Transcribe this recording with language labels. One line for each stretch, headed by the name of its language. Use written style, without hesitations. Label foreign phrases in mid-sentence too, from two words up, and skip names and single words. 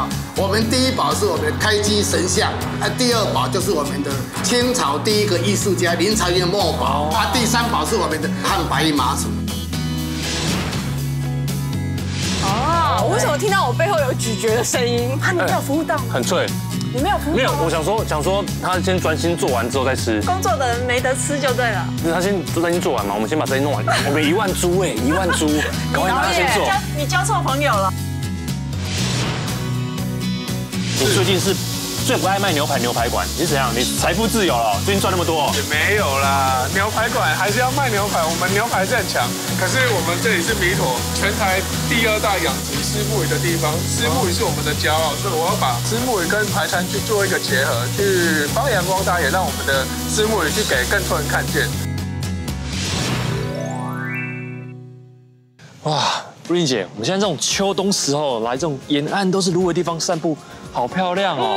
Chinese: 我們第1寶是我們的開基神像，第2寶就是我們的清朝第1個藝術家林朝陽墨寶，第3寶是我們的漢白衣馬祖。哦，為什麼聽到我背後有咀嚼的聲音？你沒有服務到，很脆。你沒有服務？沒有，我想說他先專心做完之後再吃。工作的人沒得吃就对了。他先专心做完嘛，我們先把这些弄完。我們1萬株哎，1萬株，趕快讓他先做。你交錯朋友了。你最近是最不愛賣牛排館，你是怎樣？你財富自由了，最近賺那麼多？也沒有啦，牛排館還是要賣牛排，我們牛排是很強。可是我們這裡是彌陀，全台第2大養殖虱目魚的地方，虱目魚是我們的驕傲，所以我要把虱目魚跟排餐去做一個結合，去發揚光大，也讓我們的虱目魚去給更多人看見。哇，瑞玲姐，我們現在這種秋冬時候來這種沿岸都是蘆葦地方散步，好漂亮哦。